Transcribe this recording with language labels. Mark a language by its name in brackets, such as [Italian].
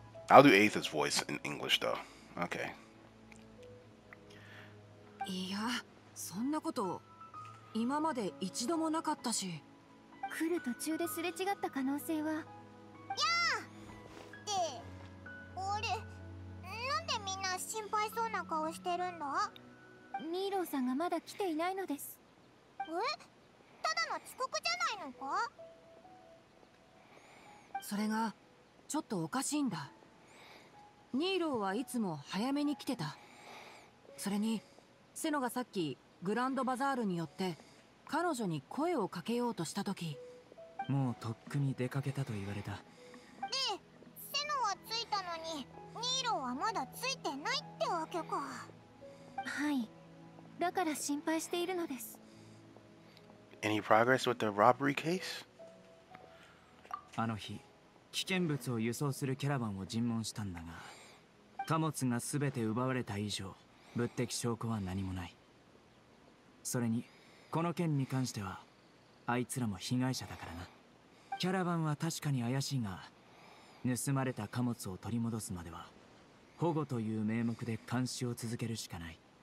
[English] I'll do Aether's voice in English though. Okay. [Japanese] いや、そんなこと今まで一度もなかったし。来る途中ですれ違った可能性は。やあ。って俺、なんでみんな心配そうな顔してるんだ？ニーローさんがまだ来ていないのです。え？ただの遅刻じゃないのか？それがちょっとおかしいんだ。ニーローはいつも早めに来てた。それにセノがさっきグランドバザールによって彼女に声をかけようとした時、もうとっくに出かけたと言われた。で、セノは着いたのにニーローはまだついてないってわけか。はい、だから心配しているのです。 [English] Any progress with the robbery case? [Japanese] あの日、危険物を輸送するキャラバンを尋問したんだが、貨物が全て奪われた以上、物的証拠は何もない。それにこの件に関してはあいつらも被害者だからな。キャラバンは確かに怪しいが、盗まれた貨物を取り戻すまでは保護という名目で監視を続けるしかない。